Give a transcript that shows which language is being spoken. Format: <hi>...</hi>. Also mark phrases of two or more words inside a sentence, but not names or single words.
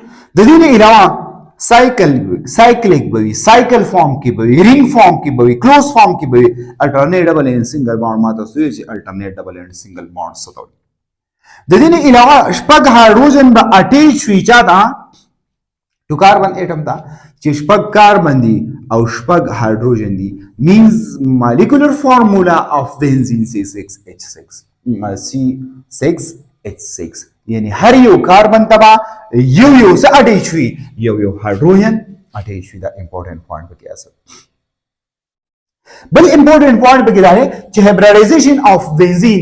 <ps>د دې نه علاوه سایکلیک به وي،</ps> <en>cycle form</en> <ps>کې به وي،</ps> <en>ring form</en> <ps>کې به وي،</ps> <en>close form</en> <ps>کې به وي.</ps> <en>alternate double and single bond</en> <ps>ما تاسو وایي چې</ps> <en>alternate double and single bond</en> <ps>څه ته وایي. د دې نه علاوه شپږ هایدروجن به اټیچ وي چا ته؟</ps> <en>to carbon atom</en> <ps>ته چې شپږ کاربن دي او شپږ هایدروجن دي.</ps> <en>means molecular formula of benzene C6H6 C6H6</en> <ps>یعنی هر یو کاربن تبا یو څه اټیچ وي، یو هایدروجن اټیچ وي. دا</ps> <en>important point</en> <ps>پکې اصل. بل</ps> <en>important point</en> <ps>پکې دا دی چې</ps> <en>hybridization of benzene.</en>